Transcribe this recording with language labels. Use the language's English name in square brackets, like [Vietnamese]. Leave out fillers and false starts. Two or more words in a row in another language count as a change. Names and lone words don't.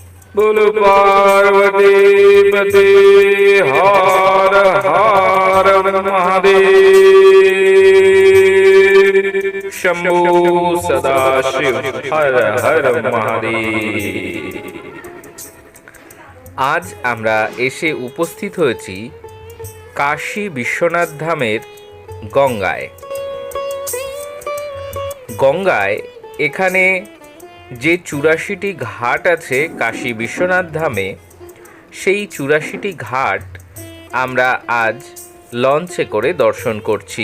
[Hindi] बोलो पार्वती पते हर हर महादेव शंभु सदाशिव हर हर महादेव। [Bangla] আজ আমরা এসে উপস্থিত হয়েছি কাশী বিশ্বনাথ ধামের গঙ্গায়। গঙ্গায় এখানে যে ৮৪টি ঘাট আছে কাশী বিশ্বনাথ ধামে, সেই ৮৪টি ঘাট আমরা আজ লঞ্চে করে দর্শন করছি।